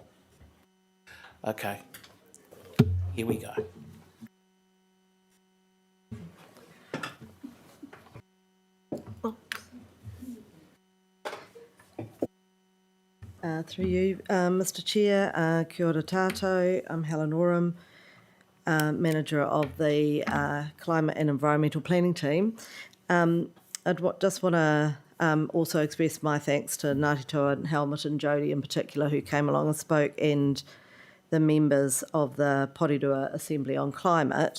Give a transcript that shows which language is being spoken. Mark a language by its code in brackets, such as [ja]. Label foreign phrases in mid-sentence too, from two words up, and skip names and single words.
[en] Okay, here we go. Through you, Mr. Chair, [mi] kia ora tātou. [en] I'm Helen Oram, Manager of the Climate and Environmental Planning Team. I'd just want to also express my thanks to Ngāti Toa and Helmut and Jodie in particular, who came along and spoke, and the members of the Porirua Assembly on Climate.